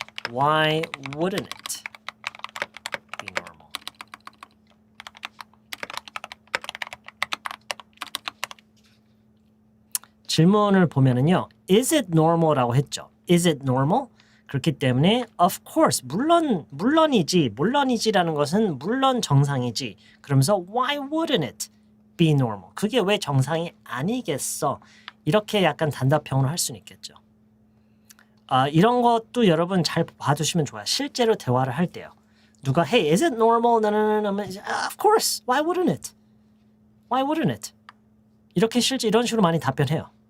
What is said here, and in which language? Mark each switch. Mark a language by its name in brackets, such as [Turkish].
[English] Why wouldn't it be normal? [Korean] 질문을 보면은요. [English] Is it normal라고 했죠. Is it normal? [Korean] 그렇기 때문에 [English] of course, [Korean] 물론이지라는 것은 물론 정상이지. [English] 그러면서 why wouldn't it be normal? [Korean] 그게 왜 정상이 아니겠어? 이렇게 약간 단답형으로 할 수는 있겠죠. 이런 것도 여러분 잘 봐두시면 좋아요. 실제로 대화를 할 때요. 누가 [English] hey, is it normal? [Korean] 나는 [English] of course, why wouldn't it? Why wouldn't it? [Korean] 이렇게 실제 이런 식으로 많이 답변해요.